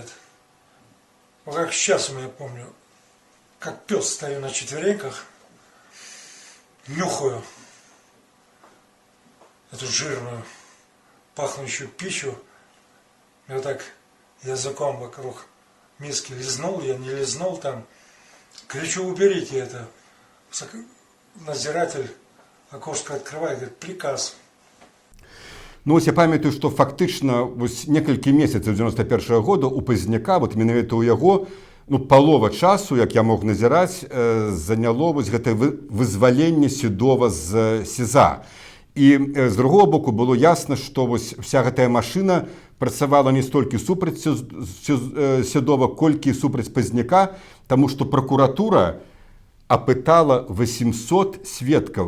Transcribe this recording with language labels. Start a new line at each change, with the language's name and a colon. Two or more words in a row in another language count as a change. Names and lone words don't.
Russian: Вот как сейчас я помню, как пес стою на четвереньках, нюхаю эту жирную, пахнущую пищу, и вот так языком вокруг миски лизнул, я не лизнул там, кричу, уберите это. Надзиратель окошко открывает, говорит, приказ.
Belarusian: Ну, ось я памятаю, што фактычна некалькі месяцаў 91-го года у Пазняка, менавіта ў яго, палова часу, як я мог назіраць, заняло гэта вызваленне Седова з СІЗА. І з другого боку было ясна, што вся гэтая машына працавала не столькі супраць Седова, колькі супраць Пазняка, таму што пракуратура апытала 800 сведкаў.